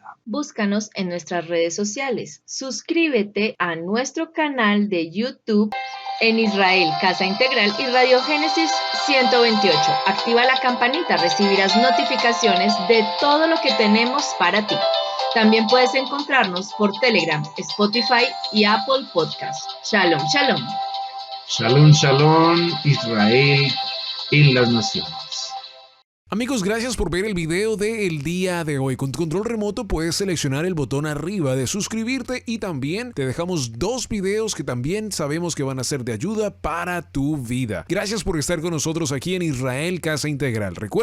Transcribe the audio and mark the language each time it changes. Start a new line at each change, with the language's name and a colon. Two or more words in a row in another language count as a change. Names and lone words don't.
Spanish: Búscanos en nuestras redes sociales. Suscríbete a nuestro canal de YouTube en Israel Casa Integral y Radio Génesis 128. Activa la campanita, recibirás notificaciones de todo lo que tenemos para ti. También puedes encontrarnos por Telegram, Spotify y Apple Podcast.
Hebrew: שלום, שלום. שלום, שלום,
Spanish: Israel en las naciones. Amigos, gracias por ver el video del día de hoy. Con tu control remoto puedes seleccionar el botón arriba de suscribirte y también te dejamos 2 videos que también sabemos que van a ser de ayuda para tu vida. Gracias por estar con nosotros aquí en Israel Casa Integral.